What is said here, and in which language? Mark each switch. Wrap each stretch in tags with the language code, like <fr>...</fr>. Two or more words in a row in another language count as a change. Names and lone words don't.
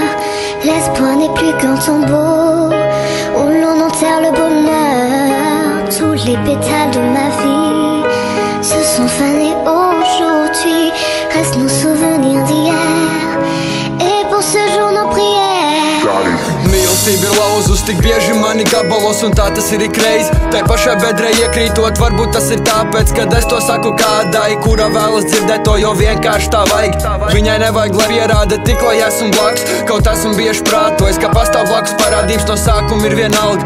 <fr>L'espoir n'est plus qu'un tombeau où l'on enterre le bonheur. Tous les pétales de ma vie se sont fanés aujourd'hui. Restent nos souvenirs d'hier et pour ce jour nos prières.</fr> <lv>Mīlestība ir lauzus tik bieži mani gabalos, un tā tas ir ikreiz. Tai pašai bedrē iekrītot, varbūt tas ir tāpēc, kad es to saku kādai, kura vēlas dzirdēt to, jo vienkārši tā vajag. Viņai nevajag, lai pierāda tik, lai esmu blakus, kaut esmu bieži prātojis, ka pastāv blakus parādības no sākuma ir vienalga.</lv>